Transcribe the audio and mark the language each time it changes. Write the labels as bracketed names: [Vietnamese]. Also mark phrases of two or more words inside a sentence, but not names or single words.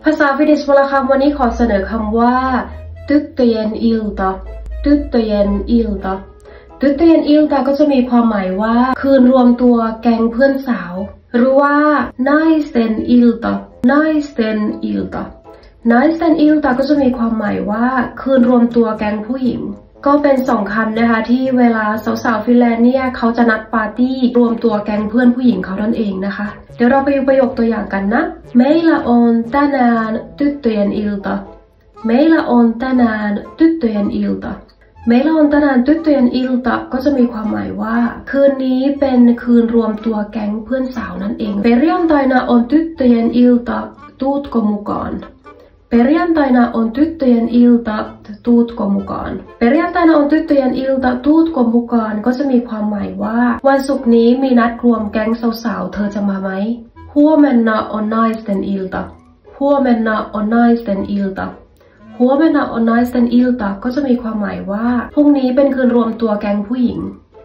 [Thai] าษาฟินิชวลคำวันนี้ขอเสนอคำว่า [Finnish] tyttöjen ilta tyttöjen ilta tyttöjen ilta [Thai] ก็จะมีความหมายว่าคืนรวมตัวแก๊งเพื่อนสาวหรือว่า [Finnish] naisten ilta naisten ilta naisten ilta [Thai] ก็จะมีความหมายว่า คืนรวมตัวแก๊งผู้หญิงก็เป็น2 คำนะคะที่เวลาสาวๆฟินแลนด์เนี่ยเขาจะนัดปาร์ตี้รวมตัวแก๊งเพื่อน ผู้หญิงเขานั่นเองนะคะเดี๋ยวเราไปดูประโยคตัวอย่างกันนะ [Finnish] Meillä on tänään tyttöjen ilta Meillä on tänään tyttöjen ilta Meillä on tänään tyttöjen ilta [Thai] ก็จะมีความหมายว่าคืนนี้เป็นคืนรวมตัวแก๊ง เพื่อนสาวนั่นเอง [Finnish] Perjantaina on tyttöjen ilta tuutko mukaan Perjantaina on tyttöjen ilta tuutko mukaan Perjantaina on tyttöjen ilta tuutko mukaan [Thai] ก็จะมีความหมายว่าวันศุกร์นี้มีนัดรวมแก๊งสาวๆเธอจะมาไหม [Finnish] Huomenna on naisten ilta Huomenna on naisten ilta Huomenna on naisten ilta [Thai] ก็จะมีความหมายว่าพรุ่งนี้เป็นคืนรวมตัวแก๊งผู้หญิง